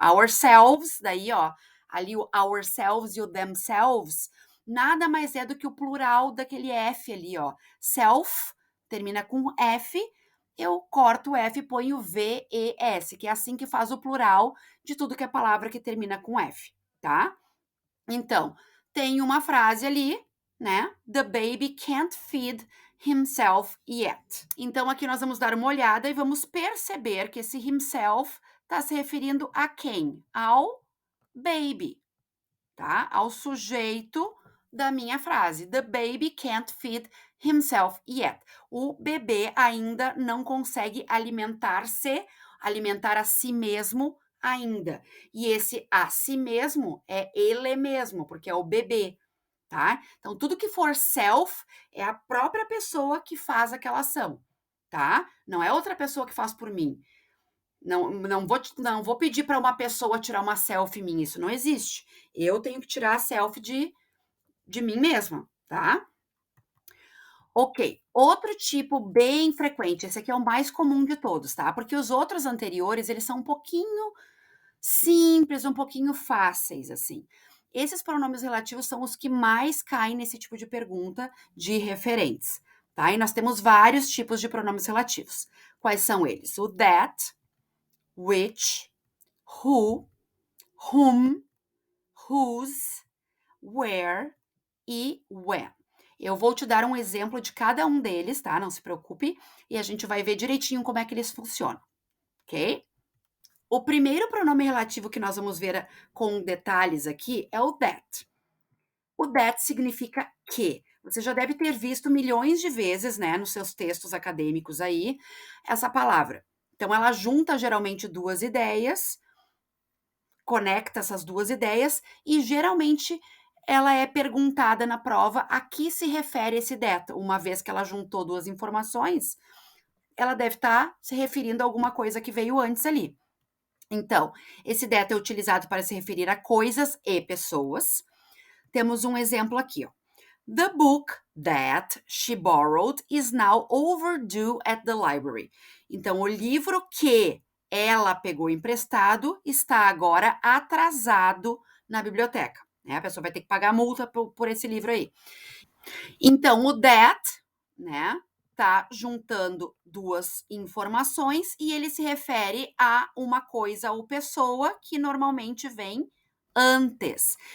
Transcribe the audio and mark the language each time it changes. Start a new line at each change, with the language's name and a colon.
Portuguese: Ourselves, daí, ó, ali o ourselves e o themselves, nada mais é do que o plural daquele F ali, ó. Self, termina com F, eu corto o F e ponho V-E-S, que é assim que faz o plural de tudo que é palavra que termina com F, tá? Então, tem uma frase ali, né?
English: The baby can't feed himself yet.
Portuguese: Então, aqui nós vamos dar uma olhada e vamos perceber que esse himself está se referindo a quem? Ao baby, tá? Ao sujeito da minha frase.
English: The baby can't feed himself yet.
Portuguese: O bebê ainda não consegue alimentar a si mesmo ainda. E esse a si mesmo é ele mesmo, porque é o bebê, tá? Então, tudo que for self é a própria pessoa que faz aquela ação, tá? Não é outra pessoa que faz por mim. Não vou pedir para uma pessoa tirar uma selfie minha, isso não existe. Eu tenho que tirar a selfie de mim mesma, tá? Ok, outro tipo bem frequente, esse aqui é o mais comum de todos, tá? Porque os outros anteriores, eles são um pouquinho simples, um pouquinho fáceis, assim. Esses pronomes relativos são os que mais caem nesse tipo de pergunta de referentes, tá? E nós temos vários tipos de pronomes relativos. Quais são eles? O that, which, who, whom, whose, where e when. Eu vou te dar um exemplo de cada um deles, tá? Não se preocupe, e a gente vai ver direitinho como é que eles funcionam, ok? O primeiro pronome relativo que nós vamos ver com detalhes aqui é o that. O that significa que. Você já deve ter visto milhões de vezes, né, nos seus textos acadêmicos aí, essa palavra. Então, ela junta geralmente duas ideias, conecta essas duas ideias e geralmente ela é perguntada na prova a que se refere esse that. Uma vez que ela juntou duas informações, ela deve estar se referindo a alguma coisa que veio antes ali. Então, esse that é utilizado para se referir a coisas e pessoas. Temos um exemplo aqui, ó.
English: The book that she borrowed is now overdue at the library.
Portuguese: Então, o livro que ela pegou emprestado está agora atrasado na biblioteca. Né? A pessoa vai ter que pagar multa por esse livro aí. Então, o that, né, tá juntando duas informações e ele se refere a uma coisa ou pessoa que normalmente vem antes.